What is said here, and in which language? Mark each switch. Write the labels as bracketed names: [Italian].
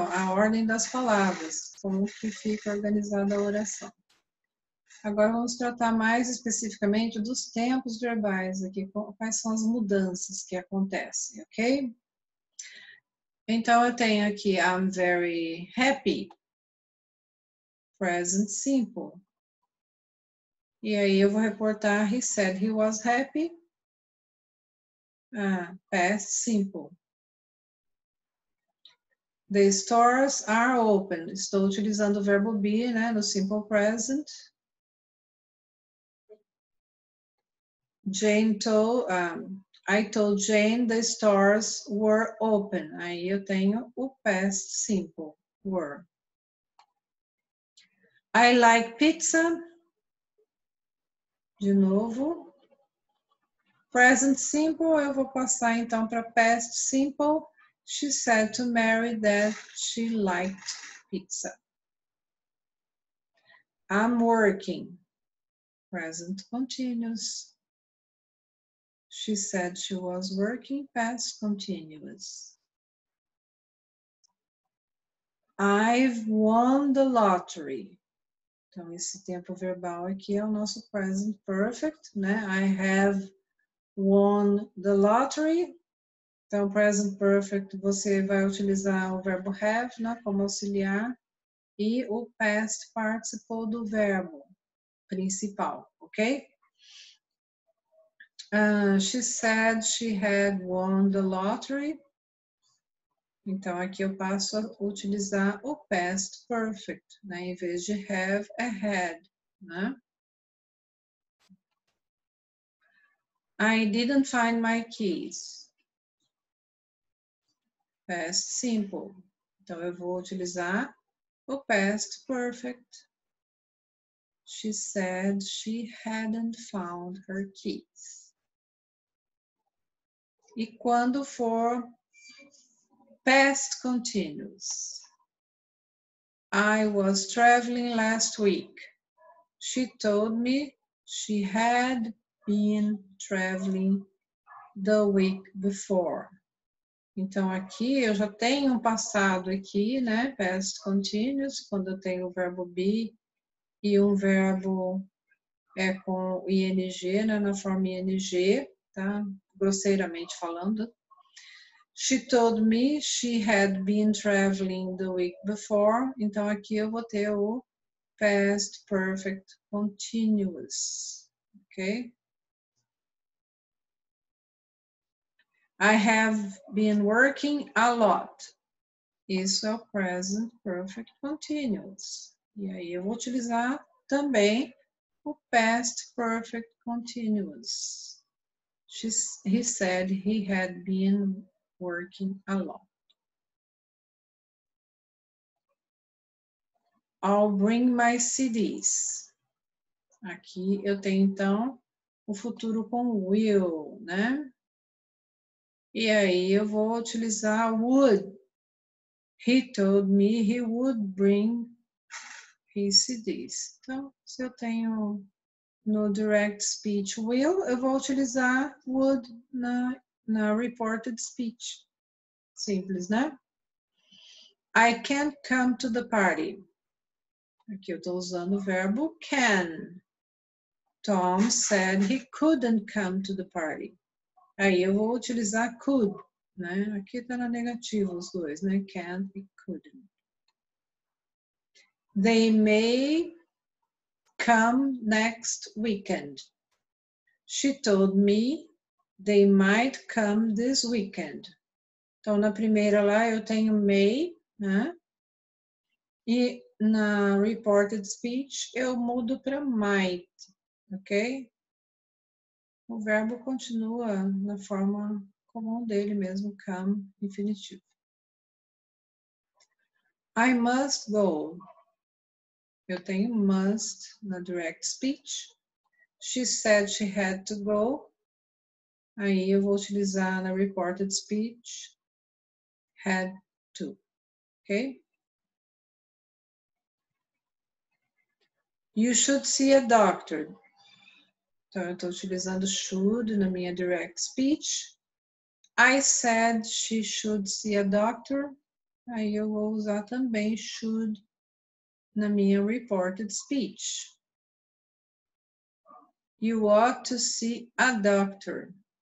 [Portuguese] A ordem das palavras, como que fica organizada a oração. Agora vamos tratar mais especificamente dos tempos verbais aqui, quais são as mudanças que acontecem, ok? Então eu tenho aqui [English] I'm very happy, present simple. [Portuguese] E aí eu vou reportar [English] he said he was happy, past simple. The stores are open. [Portuguese] Estou utilizando o verbo be, né, no simple present. [English] I told Jane the stores were open. [Portuguese] Aí eu tenho o past simple, were. [English] I like pizza. [Portuguese] De novo. Present simple, eu vou passar então para past simple. [English] She said to Mary that she liked pizza. I'm working. Present continuous. She said she was working, past continuous. I've won the lottery. [Portuguese] Então, esse tempo verbal aqui é o nosso present perfect, né? [English] I have won the lottery. [Portuguese] Então, present perfect, você vai utilizar o verbo have, né, como auxiliar, e o past participle do verbo principal, ok? [English] She said she had won the lottery. [Portuguese] Então, aqui eu passo a utilizar o past perfect, né? Em vez de have, é had, né? [English] I didn't find my keys. [Portuguese] Past simple. Então, eu vou utilizar o past perfect. [English] She said she hadn't found her keys. [Portuguese] E quando for past continuous. [English] I was traveling last week. She told me she had been traveling the week before. [Portuguese] Então, aqui eu já tenho um passado aqui, né? Past continuous, quando eu tenho o verbo be e um verbo com ing, né? Na forma ing, tá? Grosseiramente falando. [English] She told me she had been traveling the week before. [Portuguese] Então, aqui eu vou ter o past perfect continuous, ok? [English] I have been working a lot. [Portuguese] Isso é o present perfect continuous. E aí eu vou utilizar também o past perfect continuous. [English] He said he had been working a lot. I'll bring my CDs. [Portuguese] Aqui eu tenho, então, o futuro com will, né? E aí eu vou utilizar would. [English] He told me he would bring his CDs. [Portuguese] Então, se eu tenho no direct speech will, eu vou utilizar would na reported speech. Simples, né? [English] I can't come to the party. [Portuguese] Aqui eu estou usando o verbo can. [English] Tom said he couldn't come to the party. [Portuguese] Aí eu vou utilizar could, né? Aqui está na negativa os dois, né? [English] Can't e couldn't. They may come next weekend. She told me they might come this weekend. [Portuguese] Então, na primeira lá eu tenho may, né? E na reported speech eu mudo para might, ok? O verbo continua na forma comum dele mesmo, come, infinitivo. [English] I must go. [Portuguese] Eu tenho must na direct speech. [English] She said she had to go. [Portuguese] Aí eu vou utilizar na reported speech had to, ok? [English] You should see a doctor. [Portuguese] Então eu estou utilizando should na minha direct speech. [English] I said she should see a doctor. [Portuguese] Aí eu vou usar também should na minha reported speech. [English] You ought to see a doctor.